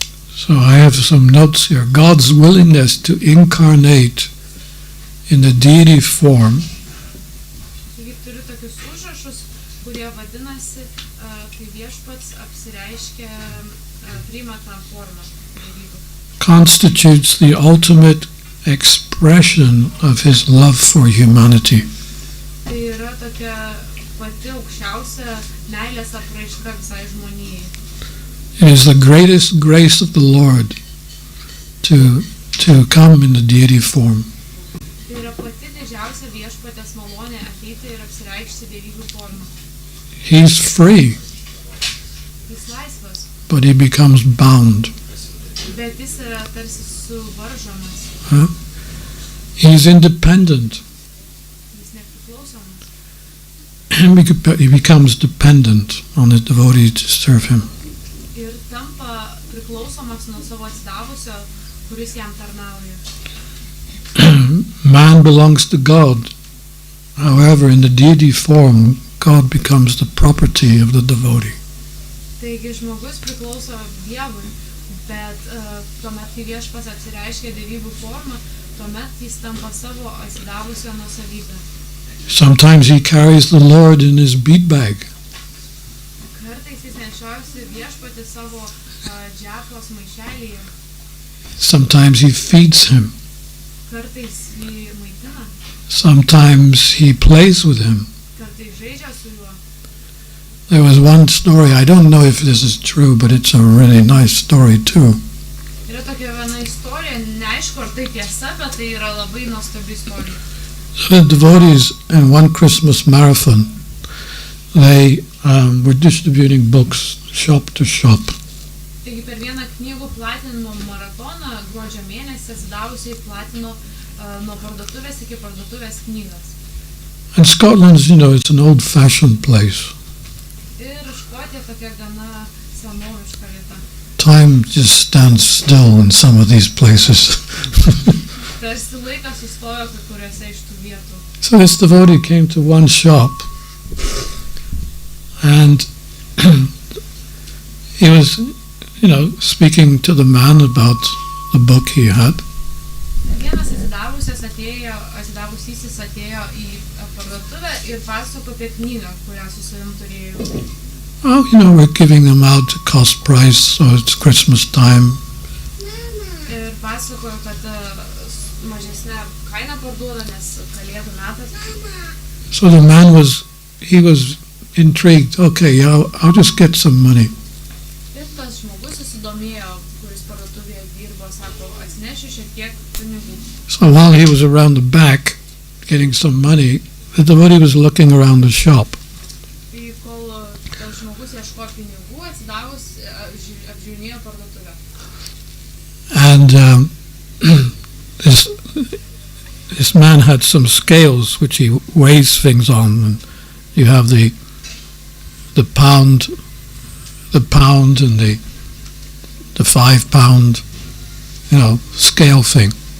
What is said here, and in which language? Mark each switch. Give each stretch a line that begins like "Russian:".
English: So I have some notes here. God's willingness to incarnate in the deity form
Lithuanian: Taigi turiu tokius užrašus, kurie vadinasi, kai viešpats apsireiškia, priima tą formą.
English: constitutes the ultimate expression of his love for humanity.
Lithuanian: Tai yra tokia pati aukščiausia meilės apraiška visai žmonijai.
English: It is the greatest grace of the Lord to come in the deity form.
Lithuanian: Tai yra pati didžiausia viešpatės malonė ateiti ir apsireikšti dievybių formą.
English: He's free,
Lithuanian: Jis laisvas,
English: but he becomes bound.
Lithuanian: bet jis yra tarsi suvaržomas,
English: He's independent.
Lithuanian: jis nepriklausomas.
English: He becomes dependent on his devotee to serve him.
Lithuanian: Ir tampa priklausomas nuo savo atsidavusio, kuris jam tarnauja.
English: Man belongs to God. However, in the deity form, God becomes the property of the devotee.
Lithuanian: Taigi žmogus priklauso Dievui, bet tuomet, kai viešpats apsireiškia dievybių formą, tuomet jis tampa savo atsidavusio nuosavybę.
English: Sometimes he carries the Lord in his bead bag.
Lithuanian: Kartais jis nešiojasi viešpatį savo džeklos maišelyje,
English: Sometimes he feeds him.
Lithuanian: kartais jį maitina.
English: Sometimes he plays with him.
Lithuanian: kartais žaidžia su juo.
English: There was one story, I don't know if this is true, but it's a really nice story too.
Lithuanian: Yra tokia viena istorija, neaišku, ar tai tiesa, bet tai yra labai nuostabi istorija.
English: The devotees in one Christmas marathon, they were distributing books shop to shop.
Lithuanian: Taigi per vieną knygų platinimo maratoną gruodžio mėnesį atsidavusiai platino nuo parduotuvės iki parduotuvės knygas.
English: And Scotland's, it's an old-fashioned place.
Lithuanian: Ir Škotija tokia gana senoviška vieta.
English: Time just stands still in some of these places.
Lithuanian: Tarsi laikas sustojo kai kuriuose iš tų vietų.
English: So this devotee came to one shop, and he was, speaking to the man about the book he had.
Lithuanian: Vienas atsidavusysis atėjo į parduotuvę ir pasako apie knygą, kurią su savim turėjo.
English: Oh, we're giving them out at cost price, so it's Christmas time.
Lithuanian: Ir pasakojo, kad mažesnė kaina parduoda, nes kalėdų metas.
English: So the man was intrigued. Okay, yeah, I'll just get some money.
Lithuanian: Ir tas žmogus susidomėjo, kuris parduotuvėje dirbo, sako, atsinešiu šiek tiek pinigų.
English: So while he was around the back getting some money, the devotee was looking around the shop.
Lithuanian: Tai kol tas žmogus ieško pinigų, atsidavus apžiūrinėjo parduotuvę.
English: And this man had some scales which he weighs things on, and you have the pound and the 5 pound, scale thing.